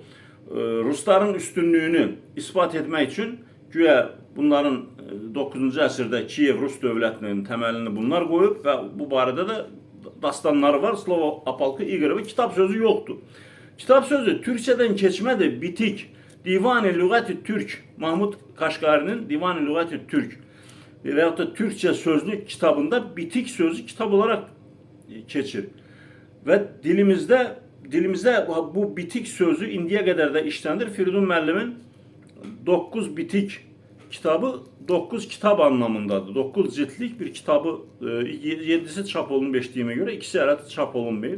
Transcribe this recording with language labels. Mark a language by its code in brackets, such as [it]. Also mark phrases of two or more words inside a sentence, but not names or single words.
[az] Rusların üstünlüyünü ispat etmək üçün güya bunların 9-cu əsrdə Kiyev Rus dövlətinin təməlini bunlar qoyub və bu barədə də dastanları var. Slova Apalkı İqorovi kitap sözü yoxdur. Kitap sözü Türkçədən keçmədir, bitik. Divan-ı Lüğət-i Türk, Mahmud Kaşqarinin Divan-ı Lüğət-i Türk veyahut da Türkçe sözlük kitabında bitik sözü kitap olarak keçir. Və dilimizdə bu bitik sözü indiyə qədər də işlənir. Firidun müəllimin 9 bitik kitabı 9 kitap anlamındadır. 9 ciltlik bir kitabı 7'si çap olunub eşitdiyimə görə, ikisi hələ çap olunmayıb.